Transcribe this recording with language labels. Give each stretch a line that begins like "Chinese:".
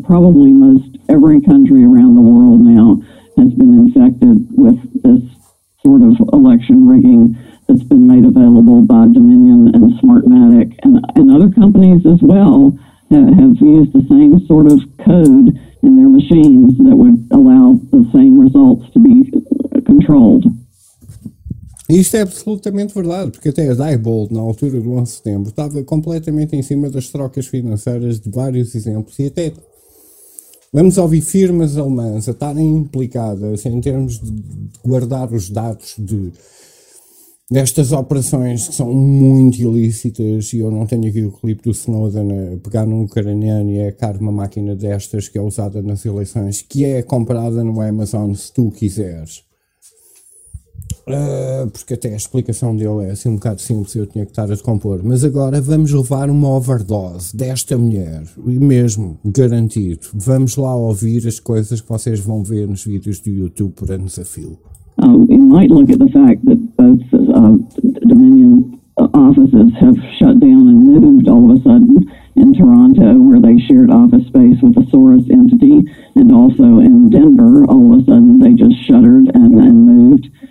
English: Probably most every country around the world now has been infected with this sort of election rigging that's been made available by Dominion and Smartmatic and other companies as well have used the same sort of code in their machines that would allow the same results to be controlled.
Portuguese: Isto é absolutamente verdade, porque até a Diebold, na altura do 11 de setembro, estava completamente em cima das trocas financeiras de vários exemplos e até... Vamos ouvir firmas alemãs a estarem implicadas em termos de guardar os dados de, destas operações que são muito ilícitas e eu não tenho aqui o clipe do Snowden a pegar num ucraniano e a cargar uma máquina destas que é usada nas eleições, que é comprada no Amazon se tu quiseres. Porque até a explicação dele é assim um bocado simples, eu tinha que estar a decompor. Mas agora vamos levar uma overdose desta mulher, e mesmo, garantido. Vamos lá ouvir as coisas que vocês vão ver nos vídeos do YouTube por ano desafio.
English: You might look at the fact that both Dominion offices have shut down and moved all of a sudden in Toronto, where they shared office space with the Soros entity, and also in Denver, all of a sudden they just shuttered and moved.